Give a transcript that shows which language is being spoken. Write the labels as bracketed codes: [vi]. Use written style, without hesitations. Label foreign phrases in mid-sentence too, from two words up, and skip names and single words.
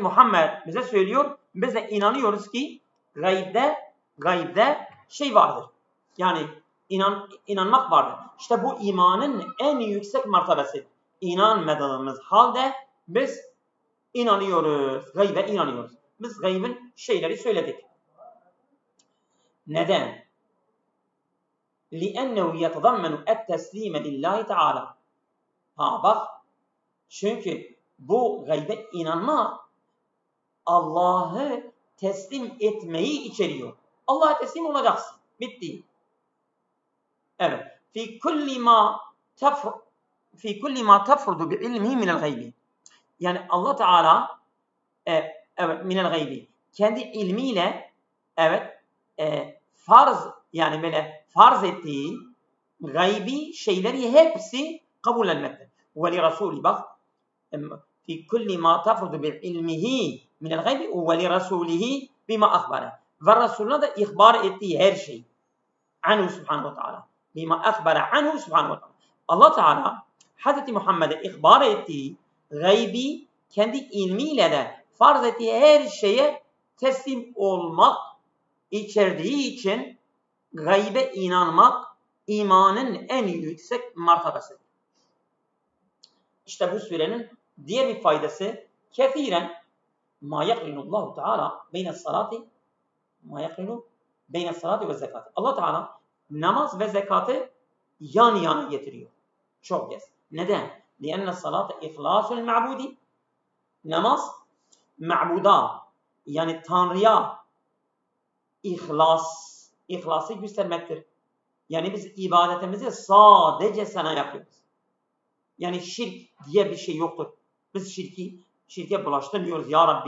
[tr] Muhammed bize söylüyor. Biz de inanıyoruz ki gaybde şey vardır. Yani inanmak vardır. İşte bu imanın en yüksek mertebesi. İnanmadığımız halde biz inanıyoruz. Gaybe inanıyoruz. Biz gaybın şeyleri söyledik. Neden? [ar] لِأَنَّهُ يَتَضَمَّنُ التَّسْلِيمَ لِلّٰهِ تَعَالَى. [tr] Bak. Çünkü bu gaybe inanma Allah'ı teslim etmeyi içeriyor. Allah'a teslim olacaksın. Bitti. Evet. [ar] في كل ما تفرد بعلمه من الغيب. [tr] Yani Allah Teala evet [ar] من الغيب. [tr] Kendi ilmiyle yani böyle farz ettiği gaybi şeyleri hepsi kabul etmektir. [ar] ولرسوله باك في كل ما تفرد بعلمه من الغيب ولرسوله بما أخبر. [tr] Ve Resulüne de ihbar ettiği her şey. [ar] عنه سبحانه وتعالى. بما أخبر عنه سبحانه وتعالى. Bima akhbara anhu subhanahu wa ta'ala. [tr] Allah Teala Hz. Muhammed'e ihbar ettiği gaybi kendi ilmiyle de farz ettiği her şeye teslim olmak içerdiği için gaybe inanmak imanın en yüksek mertebesidir. İşte bu surenin diğer bir faydası [ar] كثيرا ما يقرن الله تعالى بين الصلاة والزكاة. [tr] Allah Teala namaz ve zekatı yan yana getiriyor. Çok kez. Neden? [ar] لِأَنَّ الصَّلَاةَ إِخْلَاصُ الْمَعْبُودِ. [tr] Namaz, ma'buda yani Tanrı'ya ihlası göstermektir. Yani biz ibadetimizi sadece sana yapıyoruz. Yani şirk diye bir şey yoktur. Biz şirke bulaştırmıyoruz [ar] يا رب.